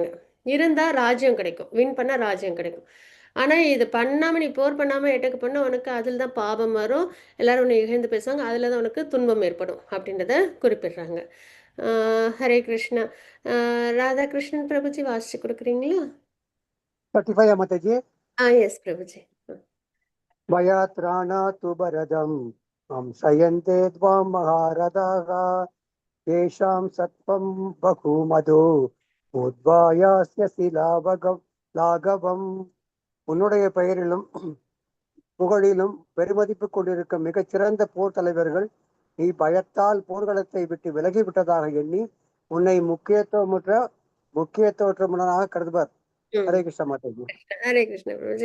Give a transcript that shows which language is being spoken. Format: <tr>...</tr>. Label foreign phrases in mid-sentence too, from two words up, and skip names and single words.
<ta>இருந்தா ராஜ்யம் கிடைக்கும், வின் பண்ணா ராஜ்யம் கிடைக்கும். ஆனா இது பண்ணாம நீ போர் பண்ணாம எட்டக்கு பண்ண உனக்கு அதில் தான் பாபம் வரும், எல்லாரும் உன்னை இகழ்ந்து பேசுவாங்க, அதில் தான் உனக்கு துன்பம் ஏற்படும் அப்படின்றத குறிப்பிடுறாங்க. ஹரே கிருஷ்ணா. ராதாகிருஷ்ணன் பிரபுஜி வாசிச்சு கொடுக்குறீங்களா? 35 மாதாஜி. எஸ் பிரபுஜி.</ta> <sa>भयात्राणातु वरदं हंसयन्ते त्वां महारथाः तेषां सत्त्वं बहुमधो भूत्वायास्यसि लाघवम्.</sa> <ta>உன்னுடைய பெயரிலும் புகழிலும் பெருமதிப்பு கொண்டிருக்கும் மிகச்சிறந்த போர் தலைவர்கள் நீ பயத்தால் போர்க்களத்தை விட்டு விலகிவிட்டதாக எண்ணி உன்னை முக்கியத்துவமற்றவனாக கருதுவர். ஹரே கிருஷ்ண மாதாஜி. ஹரே கிருஷ்ண பிரபுஜி.</ta>